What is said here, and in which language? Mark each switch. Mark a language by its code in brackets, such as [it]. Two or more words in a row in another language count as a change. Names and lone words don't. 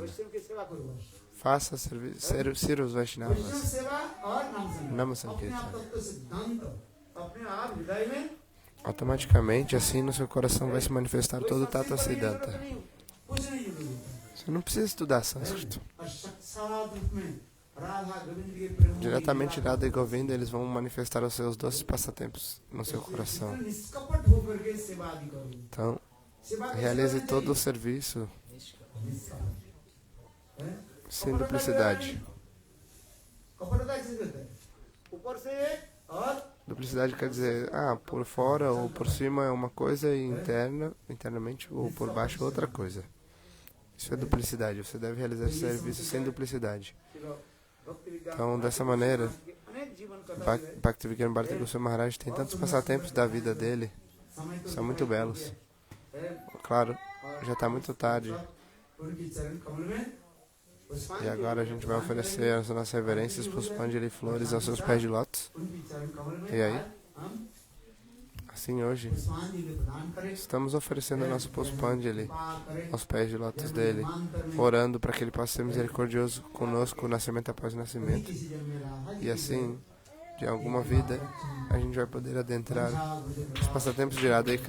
[hi] वैष्णव की सेवा करो बस [pt] Faça servir os [hi] वैष्णव [pt] Vaishnavas. [hi] सेवा और नाम Nama संकीर्तन अपने आप Sankirtana. तत्व सिद्धांत अपने आप हृदय में [pt] Automaticamente, assim, no seu coração vai se manifestar todo o Tattva Siddhanta. [hi] कुछ नहीं जरूरी [pt] Você não precisa estudar sânscrito. [hi] और साक्षात रूप में राधा गोविंद के प्रेम [pt] Diretamente Radha e Govinda, eles vão manifestar os seus doces passatempos no seu coração. [hi] निष्कपट होकर के सेवा आदि करो [pt] Então, [hi] सेवा कैसे [pt] realize [hi] करनी [pt] todo o [hi] चाहिए? [pt] serviço [hi] निष्कपट हैं? [pt] sem duplicidade. [hi] कपटता किसे कहते हैं ऊपर से एक और [pt] Duplicidade quer dizer, por fora ou por cima é uma coisa e internamente ou por baixo outra coisa. Isso é duplicidade. Você deve realizar esse serviço sem duplicidade. [hi] भक्ति विज्ञान [pt] Então, dessa maneira, [hi] अनेक जीवन कथा [pt] Bhaktivinoda Bharati Goswami Maharaj tem tantos passatempos da vida dele, [hi] समय तो [pt] são muito belos. Claro, já está muito tarde. [hi] उनकी चरण कमल में [pt] E agora a gente vai oferecer as nossas reverências, Puspanjali e flores aos seus pés de lótus. [hi] उनकी चरण कमल में [pt] E aí? [hi] हम [pt] Assim, hoje, [hi] पुष्पांजलि प्रदान करें [pt] estamos oferecendo o nosso Puspanjali [hi] कृपा करें [pt] aos pés de lótus dele, orando para que ele possa ser misericordioso conosco, nascimento após nascimento. [hi] किसी जन्म में राधा [pt] E assim, de alguma vida, a gente vai poder adentrar os passatempos de Radha e Krishna.